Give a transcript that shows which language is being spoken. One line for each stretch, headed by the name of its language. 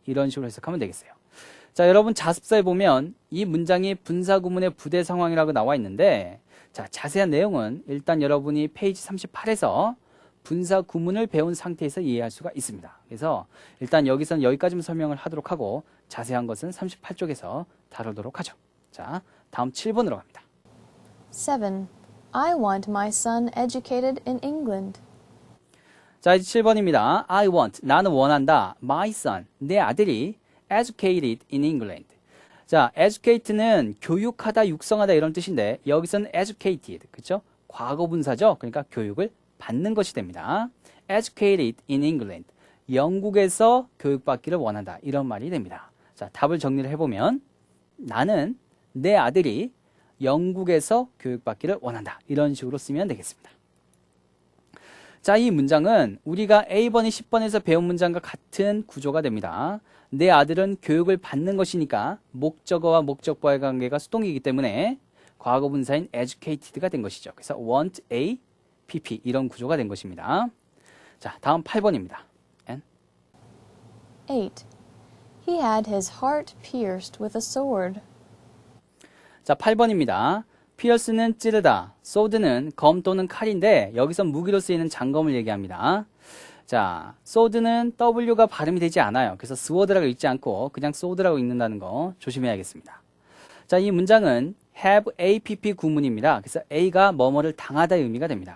Korean: 이런 식으로 해석하면 되겠어요. 자, 여러분 자습서에 보면 이 문장이 분사구문의 부대 상황이라고 나와 있는데 자, 자세한 내용은 일단 여러분이 페이지 38에서 분사 구문을 배운 상태에서 이해할 수가 있습니다. 그래서 일단 여기서는 여기까지만 설명을 하도록 하고 자세한 것은 38쪽에서 다루도록 하죠. 자, 다음 7번으로 갑니다.
English: 7. I want my son educated in England.
Korean: 자, 이제 7번입니다.
English: I want,
Korean: 나는 원한다.
English: My son,
Korean: 내 아들이
English: educated in England.
Korean: 자, educate는 교육하다, 육성하다 이런 뜻인데 여기서는 educated, 그렇죠? 과거 분사죠. 그러니까 교육을 받는 것이 됩니다.
English: educated in England.
Korean: 영국에서 교육받기를 원한다. 이런 말이 됩니다. 자, 답을 정리를 해보면 나는 내 아들이 영국에서 교육받기를 원한다. 이런 식으로 쓰면 되겠습니다. 자, 이 문장은 우리가 A번이 10번에서 배운 문장과 같은 구조가 됩니다. 내 아들은 교육을 받는 것이니까 목적어와 목적보의 관계가 수동이기 때문에 과거 분사인 educated가 된 것이죠. 그래서 want a pp 이런 구조가 된 것입니다. 자, 다음 8번입니다.
English: 8. He had his heart pierced with a sword.
Korean: 자, 8번입니다. 피어스는 찌르다, sword는 검 또는 칼인데 여기서 무기로 쓰이는 장검을 얘기합니다. 자, sword는 W가 발음이 되지 않아요. 그래서 sword라고 읽지 않고 그냥 sword라고 읽는다는 거 조심해야겠습니다. 자, 이 문장은 have app 구문입니다. 그래서 A가 뭐뭐를 당하다의 의미가 됩니다.